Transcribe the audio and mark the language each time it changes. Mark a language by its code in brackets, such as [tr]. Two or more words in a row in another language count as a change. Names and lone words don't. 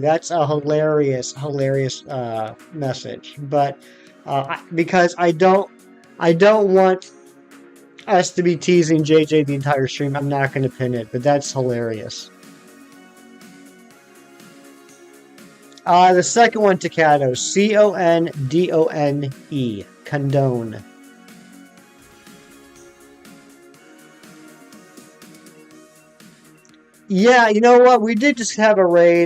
[en] That's a hilarious message. But because I don't want us to be teasing JJ the entire stream, I'm not going to pin it. But that's hilarious. The second one, Tacado. C-O-N-D-O-N-E. Condone. Yeah, you know what? We did just have a raid.